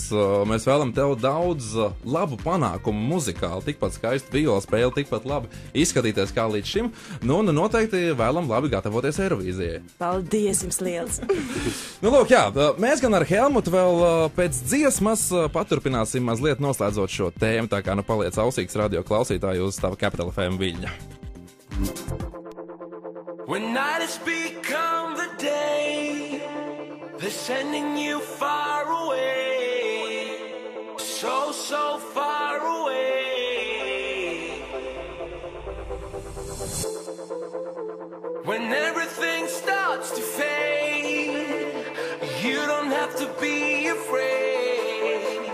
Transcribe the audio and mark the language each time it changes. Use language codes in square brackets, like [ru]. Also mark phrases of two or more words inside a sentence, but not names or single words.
[lv] Mēs vēlam tev daudz labu panākumu muzikāli, tikpat skaistu viola spēli, tikpat labi izskatīties kā līdz šim. Nu, un noteikti vēlam labi gatavoties Eirovīzijai. Paldies jums liels! Nu, lūk, jā, mēs gan ar Helmutu vēl pēc dziesmas paturpināsim mazliet noslēdzot šo tēmu, tā kā nu paliec ausīgs radio klausītāju uz tava Capital FM viļņa. [en] When night has become the day, they're sending you far away, so far away. When everything starts to fade, you don't have to be afraid.